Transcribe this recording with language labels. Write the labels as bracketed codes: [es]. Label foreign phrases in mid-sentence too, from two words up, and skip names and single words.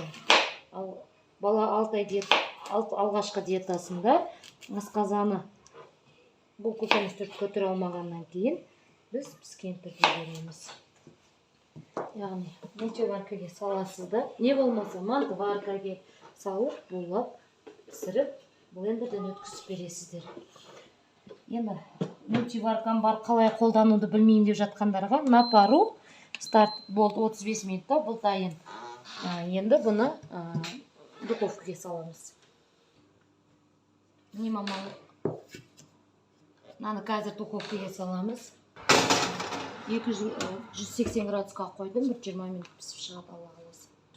[kk] Бала 6 ай алғашқы диетасында асқазаны бұл көкөністі көтере алмағаннан кейін біз піскен түрде береміз. Яғни мультиваркаға саласыз да, не болмаса мантываркаға салып, булап, пісіріп, блендерден өткізіп бересіздер. Енді мультиваркам бар, қалай қолдануды білмеймін деп жатқандарға [ru] на пару [kk] старт болды 35 минутта, бұл дайын. Енді бұны духовкаға саламыз. Не мамалы? Мынаны қазір духовкаға саламыз. 180 градусқа қойдым, 120 минут пісіп шығады, Алла қаласа.